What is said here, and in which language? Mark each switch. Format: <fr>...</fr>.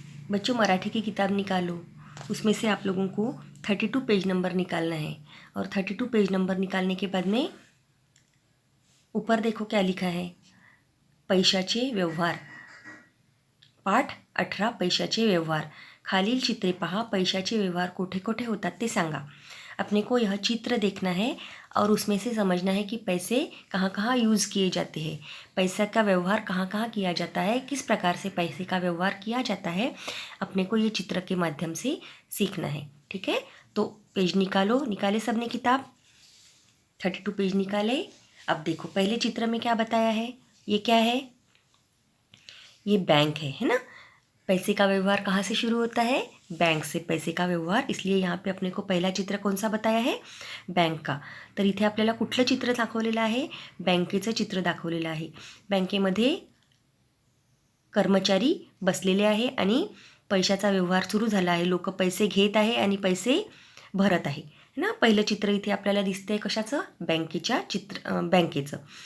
<hi>बच्चों मराठी की किताब निकालो, उसमें से आप लोगों को 32 पेज नंबर निकालना है। और 32 पेज नंबर निकालने के बाद में ऊपर देखो क्या लिखा है,</hi> <mr>पैशाचे व्यवहार। पाठ 18 पैशाचे व्यवहार। खालील चित्रे पहा, पैशाचे व्यवहार कोठे कोठे होतात ते सांगा।</mr> <hi>अपने को यह चित्र देखना है और उसमें से समझना है कि पैसे कहाँ कहाँ यूज़ किए जाते हैं, पैसा का व्यवहार कहाँ कहाँ किया जाता है, किस प्रकार से पैसे का व्यवहार किया जाता है, अपने को ये चित्र के माध्यम से सीखना है। ठीक है, तो पेज निकालो, निकाले सबने किताब, 32 पेज निकाले। अब देखो पहले चित्र में क्या बताया है, ये क्या है, ये बैंक है ना। पैसे का व्यवहार कहाँ से शुरू होता है, बैंक से पैसे का व्यवहार, इसलिए यहाँ पे अपने को</hi> <mr>पहिला चित्र कोणचा</mr> <hi>बताया है, बँक का।</hi> <mr>तर इथे आपल्याला कुठलं चित्र दाखवलेलं आहे, बँकेचं चित्र दाखवलेलं आहे। बँकेमध्ये कर्मचारी बसलेले आहे आणि पैशाचा व्यवहार सुरू झाला आहे, लोक पैसे घेत आहे आणि पैसे भरत आहे ना। पहिलं चित्र इथे आपल्याला दिसतंय कशाचं, बँकेच्या बँकेचं।</mr>